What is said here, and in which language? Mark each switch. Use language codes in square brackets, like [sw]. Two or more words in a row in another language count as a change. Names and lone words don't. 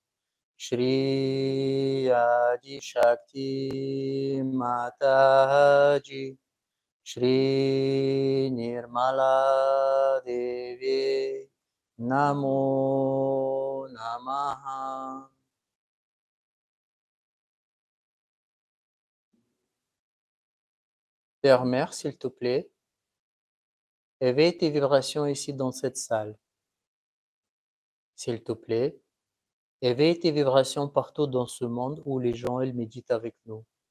[sa] Shri Adi Shakti Mataji Shri Nirmala Devi Namo Namaha. [fr] Terre-mère, s'il te plaît, éveille tes vibrations ici dans cette salle. S'il te plaît, éveille tes vibrations partout dans ce monde où les gens ils méditent avec nous.